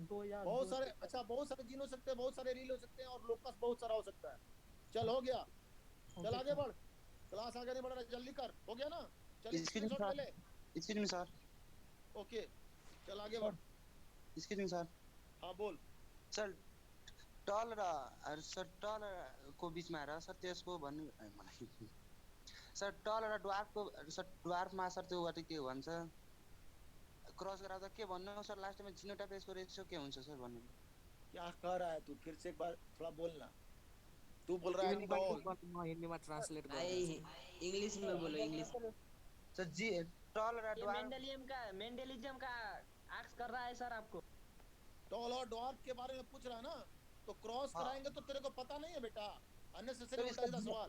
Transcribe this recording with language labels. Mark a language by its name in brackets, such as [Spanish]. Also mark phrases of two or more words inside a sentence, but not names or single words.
[Hindi] बहुत सारे जीन हो सकते हैं, बहुत सारे एलील हो सकते हैं, और लोकस बहुत सारा हो सकता है। चल हो गया, चल आगे बढ़, क्लास आगे नहीं बढ़ रहा, जल्दी कर। हो गया ना? चल स्क्रीनशॉट ले ले। इसके सर ओके चल आगे बढ़। इसके सर हाँ बोल। [Nepali] सर टल र सर टल को बीचमा र सर त्यसको भन्नु मलाई सर टल र ड्वार्फको सर ड्वार्फमा सर त्योबाट के भन्छ क्रस गराउँदा के भन्नु सर लास्टमा जिनोटाइप यसको रेशियो के हुन्छ सर भन्नु? [Hindi] क्या कह रहा है तू? फिर से एक बार थोड़ा बोलना। तू बोल रहा है टॉल, हिंदी में ट्रांसलेट कर। इंग्लिश में बोलो, इंग्लिश। [Nepali] सर जी टल र ड्वार्फ [Hindi] मेंडेलिज्म का आस्क कर रहा है सर आपको। टॉल और ड्वार्फ के बारे में पूछ रहा है ना, तो क्रॉस कराएंगे तो तेरे को पता नहीं है बेटा, अननेसेसरी उल्टा सीधा सवाल।